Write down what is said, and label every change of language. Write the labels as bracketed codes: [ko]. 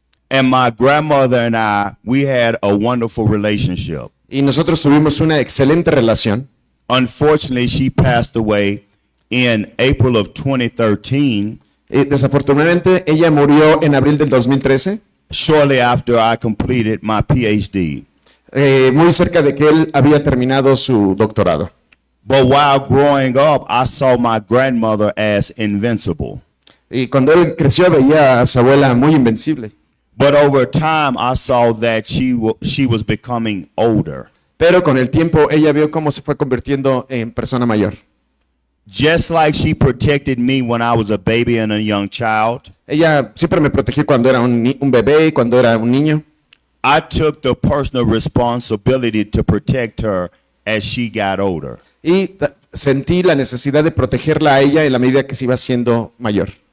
[en] and my grandmother and we had a wonderful relationship. [es] y nosotros tuvimos una excelente relación. [en] Unfortunately, she passed away in April of 2013, [es] Desafortunadamente, ella murió en abril del 2013, [en] shortly after I completed my PhD. [es] muy cerca de que él había terminado su doctorado. [en] But while growing up, I saw my grandmother as invincible. [es] Y cuando él creció veía a su abuela muy invencible. [en] But over time, I saw that she was becoming older. [es] Pero con el tiempo ella vio cómo se fue convirtiendo en persona mayor. [en] Just like she protected me when I was a baby and a young child, [es] Ella siempre me protegió cuando era un bebé y cuando era un niño. [en] I took the personal responsibility to protect her as she got older. [es] Y sentí la necesidad de protegerla a ella en la medida que se iba haciendo mayor.